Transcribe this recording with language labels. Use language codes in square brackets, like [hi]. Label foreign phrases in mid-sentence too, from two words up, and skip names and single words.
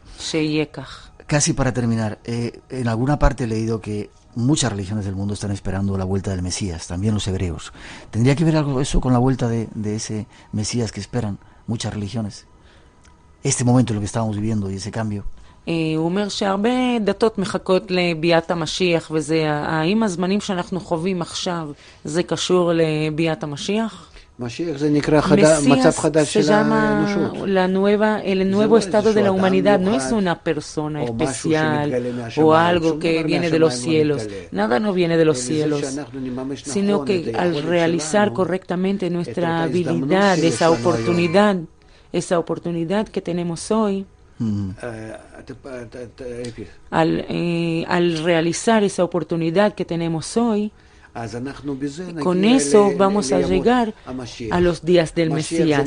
[es] Sheyekach. Casi para terminar, en alguna parte he leído que muchas religiones del mundo están esperando la vuelta del Mesías, también los hebreos. ¿Tendría que ver algo eso con la vuelta de ese Mesías que esperan muchas religiones? Este momento en el que estamos viviendo y ese cambio. [he] הוא אומר שהרבה דתות מחכות לביאת המשיח, האם הזמנים שאנחנו חווים עכשיו זה קשור לביאת המשיח? [es] Mesías se llama el nuevo estado de la humanidad, no es una persona especial o algo que viene de los cielos. Nada no viene de los cielos, sino que al realizar correctamente nuestra habilidad, esa oportunidad que tenemos hoy, al realizar esa oportunidad que tenemos hoy, con eso vamos a llegar a los días del Mesías.